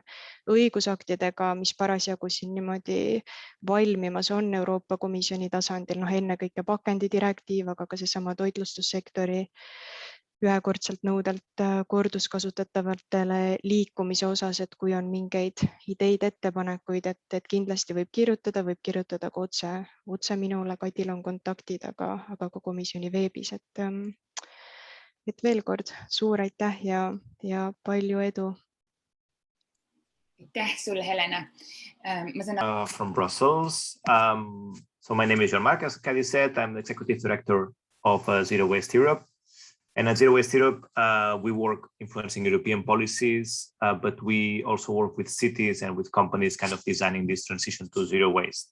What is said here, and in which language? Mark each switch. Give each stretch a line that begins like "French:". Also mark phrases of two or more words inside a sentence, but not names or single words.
Estonian: õigusaktidega, mis parasjagu siin niimoodi valmimas on Euroopa Komisjoni tasandil, ennekõike pakendidirektiiv, aga ka seesama toitlustussektori ühekordselt nõudelt korduskasutatavatele liikumise osas, et kui on mingeid ideid, ettepanekuid, et kindlasti võib kirjutada ka otse minule, Kadil on kontaktid, aga ka komisjoni veebis. Et veel kord suur aitäh ja palju edu. Aitäh sulle, Helena.
English: From Brussels. So my name is Jean-Marc, as Kadi said. I'm the Executive Director of Zero Waste Europe. And at Zero Waste Europe, we work influencing European policies, but we also work with cities and with companies kind of designing this transition to zero waste.